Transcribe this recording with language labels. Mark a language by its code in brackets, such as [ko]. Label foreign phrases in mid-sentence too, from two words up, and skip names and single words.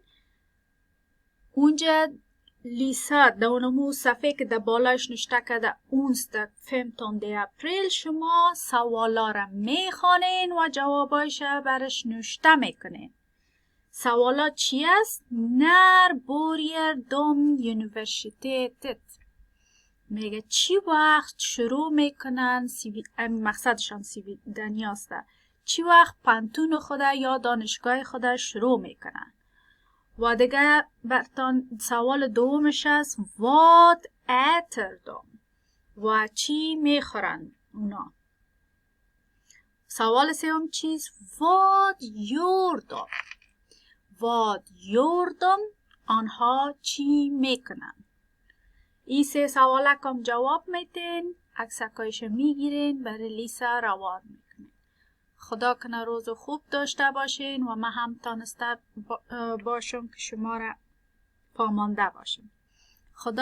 [fa] اونجا لیسا در اونمو صفحه که در بالایش نشته کرده onsdag 15 اپریل شما سوالا را میخوانین و جوابایش برش نوشته میکنین. سوالا چی است؟ [sv] när börjar de universitetet. [fa] میگه چی وقت شروع میکنن مقصدشان سویدنی است. چی وقت پانتون خود یا دانشگاه خود شروع میکنن. و دیگه برتان سوال دومش است [sv] vad äter de. [fa] و چی میخورن اونا. سوال سوم چیست؟ [sv] vad gör de. vad gör de. [fa] آنها چی میکنن. این سه سوال کم جواب میتین، عکسکایش میگیرین، برای لیسا روان میکنین. خدا کنه روز خوب داشته باشین و من هم تانسته باشم که شما را پامانده باشم.